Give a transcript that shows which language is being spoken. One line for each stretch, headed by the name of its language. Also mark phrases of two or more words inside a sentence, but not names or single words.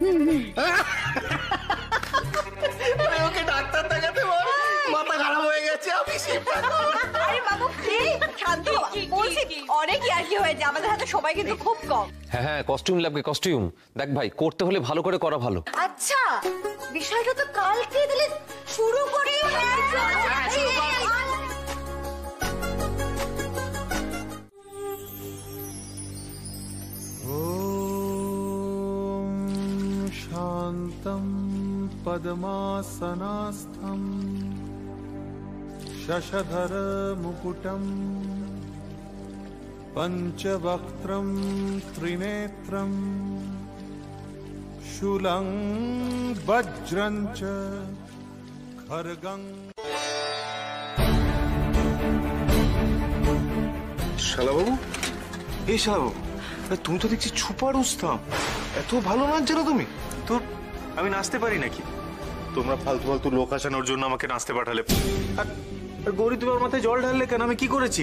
Bangla: ওকে ডাক্তার দেখাতে বল, মাথা খারাপ হয়ে গেছে। আমি শিব ঠাকুর। আরে বাবু প্লিজ শান্ত হ। বলছি অনেক আর কি হয়েছে, আমাদের হাতে সবাই কিন্তু খুব কম। হ্যাঁ হ্যাঁ, কস্টিউম লাগবে, কস্টিউম। দেখ ভাই, করতে হলে ভালো করে করা ভালো। আচ্ছা বিষয়টা তো কালকে দিলে শুরু করি।
Sanskrit: शान्तं पद्मासनास्थं शशधरमुकुटं पञ्चवक्त्रं त्रिनेत्रं शूलं वज्रं च खड्गं।
Bangla: শালাবাবু, এই শালাবাবু, তুমি তো দেখছি
Hindi: छुपा रुस्तम,
Bangla: এত ভালো নাচ জানো তুমি? তোর আমি নাচতে পারি নাকি? তোমরা ফালতু ফালতু লোক আসানোর জন্য আমাকে নাচতে পাঠালে। আর গৌরী তোমার মাথায় জল ঢাললে কেন? আমি কি করেছি?